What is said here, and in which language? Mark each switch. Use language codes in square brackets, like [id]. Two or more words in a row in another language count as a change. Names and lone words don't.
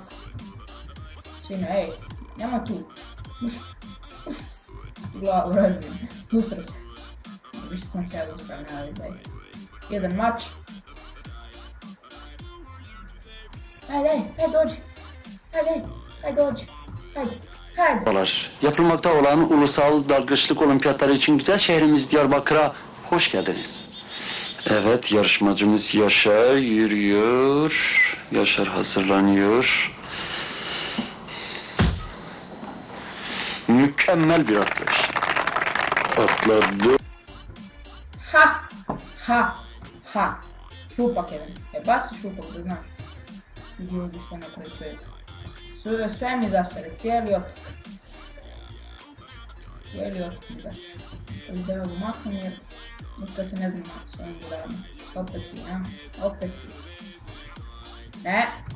[hr] Sine, ej, nema tu. Glavu razbijem. Usra se. Više sam se ja uspravio, ali daj. Jedan mač. Ajde, dođi. [tr] Yapılmakta olan ulusal dalgıçlık olimpiyatları için güzel şehrimiz Diyarbakır'a hoş geldiniz. Evet, yarışmacımız Yaşar yürüyor. Yaşar hazırlanıyor. Mükemmel bir atlayış. Atladı. [hr] Ha. Šupak jedan. Basi šupak, da znaš. Vidi ovdje što napravi čovjek. Sve mi zasere, cijeli otok mi zasere. Ali da ovo maknem jer nikad se ne znam s ovim budarama. Opet ti. Ne.